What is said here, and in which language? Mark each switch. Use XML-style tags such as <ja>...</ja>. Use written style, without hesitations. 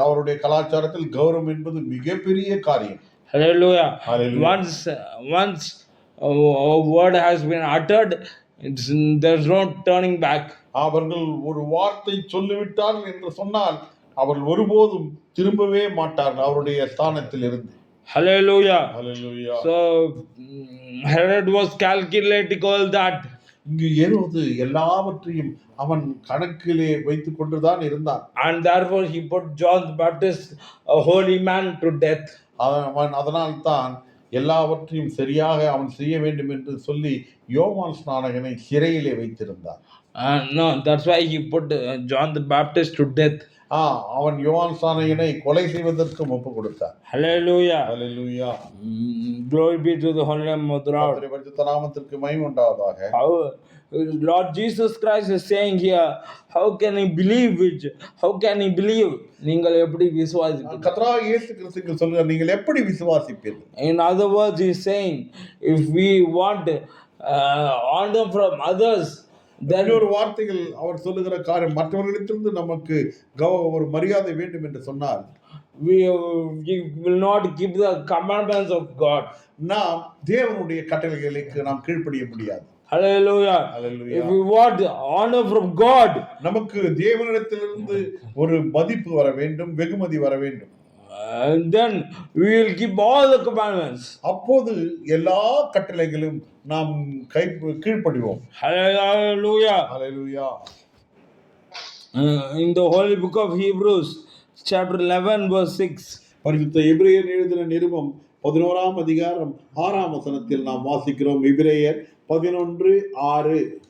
<ta>அவருடைய கலாச்சாரத்தில் கௌரவம் என்பது மிகப்பெரிய காரியம்.</ta> <en>Hallelujah. Hallelujah. Once a word has been uttered, there's no turning back.</en> <ta>அவர்கள் ஒரு வார்த்தை சொல்லிவிட்டார்கள் என்று சொன்னால் அவர்கள் ஒருபோதும் திரும்பவே மாட்டார்கள் அவருடைய ஸ்தானத்தில் இருந்து.</ta> <en>Hallelujah. Hallelujah. So Herod was calculating all that.</en> <ta>இங்கு ஏரோது எல்லாவற்றையும் அவன் கணக்கிலே வைத்துக் கொண்டுதான் இருந்தான்.</ta> <en>And therefore he put John the Baptist, a holy man, to death.</en> <ta>அவன் அதனால் தான் எல்லாவற்றையும் சரியாக அவன் செய்ய வேண்டும் என்று சொல்லி யோவான் ஸ்நானகனை சிறையிலே வைத்திருந்தான்.</ta> <en>No, that's why he put John the Baptist to death.</en> <ta>அவன் யோவான் ஸ்நானகனை கொலை செய்வதற்கு ஒப்பு கொடுத்தான்.</ta> <en>Hallelujah.</en> <ta>Hallelujah.</ta> <en>Glory be to the holy name of the Lord.</en> <ta>கர்த்தருடைய பரிசுத்த நாமத்திற்கு மகிமை உண்டாவதாக.</ta> <en>Lord Jesus Christ is saying here, how can he believe which? How can he believe?</en> <ta>நீங்கள் எப்படி விசுவாசிப்பீர்கள்? கர்த்தராகிய இயேசு கிறிஸ்து சொல்கிறார், நீங்கள் எப்படி விசுவாசிப்பீர்கள்?</ta> <en>In other words, he is saying, if we want honor from others, then</en> <ta>இன்னொரு வார்த்தைகள் அவர் சொல்லுகிற காரியம், மற்றவர்களிடத்திலிருந்து நமக்கு ஒரு மரியாதை வேண்டும் என்று சொன்னால்,</ta> <en>we will not keep the commandments of God.</en> <ta>நாம் தேவனுடைய கட்டளைகளுக்கு நாம் கீழ்ப்படிய முடியாது.</ta> <en>Hallelujah. Hallelujah. If we want honor from God,</en> <ta>நமக்கு தேவனிடத்திலிருந்து ஒரு மதிப்பு வர வேண்டும், வெகுமதி வர வேண்டும்.</ta> <en>And then we will keep all the commandments.</en> <ta>அப்போது எல்லா கட்டளைகளும் நாம் கீழ்ப்படிவோம்.</ta> <en>Hallelujah. Hallelujah. In the holy book of Hebrews, chapter 11, verse 6.</en> <ta>பரிசுத்த எபிரேயர் எழுதின நிருபம் 11ஆம் அதிகாரம் 6ஆம் வசனத்தில் நாம் வாசிக்கிறோம். எபிரேயர் 11:6.</ta>